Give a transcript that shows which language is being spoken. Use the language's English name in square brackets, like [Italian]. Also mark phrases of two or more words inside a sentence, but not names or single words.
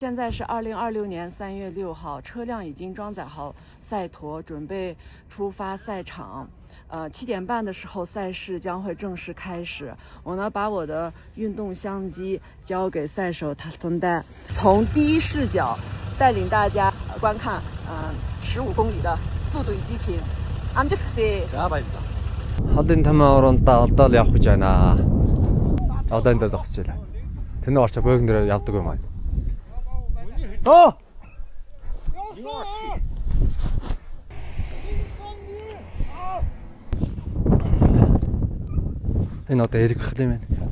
[Chinese] 现在是2026年3月6号，车辆已经装载好赛驼，准备出发赛场。7点半的时候，赛事将会正式开始。我呢，把我的运动相机交给赛手塔芬丹，从第一视角带领大家观看15公里的速度与激情。 [Mongolian] амжилт хүсье. Холын тамааруудаа одоо л явах гэж байна. Одоо эндээ зогсож байна. Тэнд орчоо бөөгн дээр явдаг юм аа. Энэ одоо эргэх юм байна.